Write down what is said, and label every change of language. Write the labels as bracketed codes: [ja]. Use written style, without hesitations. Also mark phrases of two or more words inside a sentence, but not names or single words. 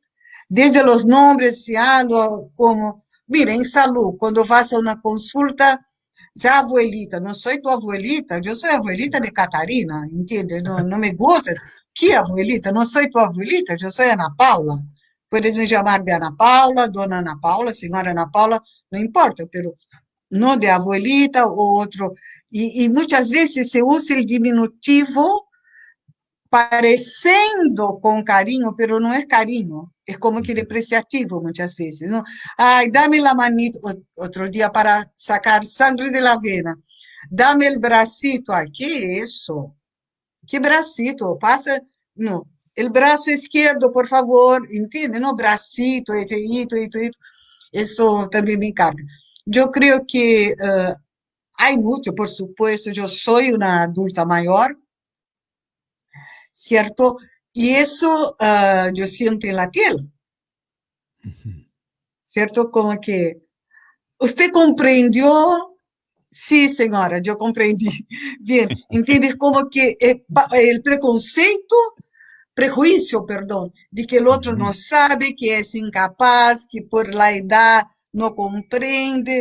[es] Desde los nombres, como, mira, en salud, cuando vas a una consulta, Ya abuelita, no soy tu abuelita, yo soy abuelita de Catarina, ¿entiendes? No, no me gusta. ¿Qué abuelita? No soy tu abuelita, yo soy Ana Paula. Puedes me llamar de Ana Paula, dona Ana Paula, señora Ana Paula, no importa, pero no de abuelita o otro. Y muchas veces se usa el diminutivo [pt] parecendo com carinho, pero não é carinho, é como que depreciativo muitas vezes, não? Ai, [es] dame la manito, [pt] outro dia [es] para sacar sangre de la vena, dame el bracito, [pt] ai, que isso? [es] Que bracito? [pt] Passa, não, el braço esquerdo, por favor, entende? [es] No bracito, [pt] isso também me encarga. Eu creio que há muito, [es] por supuesto, [pt] eu sou uma adulta maior, [es] ¿cierto? Y eso yo siento en la piel, ¿cierto? Como que usted comprendió, sí, señora, yo comprendí. Bien, ¿entiendes? Como que el prejuicio, perdón, de que el otro no sabe, que es incapaz, que por la edad no comprende,